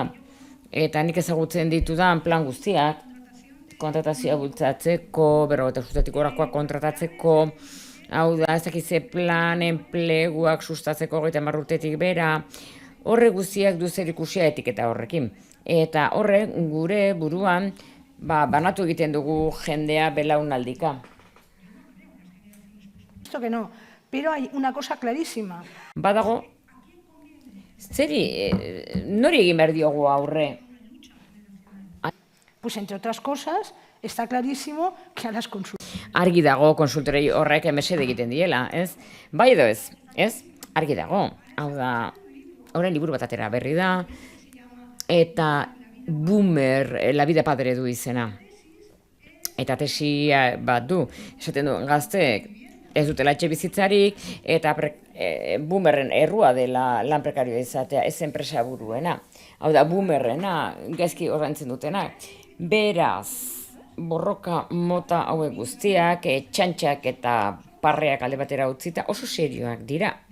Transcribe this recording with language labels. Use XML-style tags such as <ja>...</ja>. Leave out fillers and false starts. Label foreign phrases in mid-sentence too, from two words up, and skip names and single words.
<eu>Eta nik ezagutzen ditudan plan guztiak, kontratazioa bultzatzeko, 45 urtetik gorakoak kontratatzeko, hau da, ez dakize plan enpleguak sustatzeko 30 urtetik bera, horre guztiak du zerikusia etiketa horrekin. Eta horrek gure buruan, banatu egiten dugu jendea belaunaldika.</eu> <es>Esto que no, pero hay una cosa clarísima.</es> <eu>Badago, nori egin behar diogu aurre?</eu> <es>Pues entre otras cosas, está clarísimo que a las consultas.</es> <eu>Argi dago konsultorei horrek mesede egiten diela, ez? Bai edo ez, ez? Argi dago. Hau da, orain liburu bat atera berri da, eta Boomer, la vida padre du izena. Eta tesia bat du, esaten du, gazteek ez dutela etxe bizitzarik, eta Boomerren errua dela lan prekarioa izatea, ez enpresa buruena. Hau da, Boomerrena, gaizki ordaintzen dutenak. Beraz, borroka mota hauek guztiak, txantxak eta parreak alde batera utzita, oso serioak dira.</eu>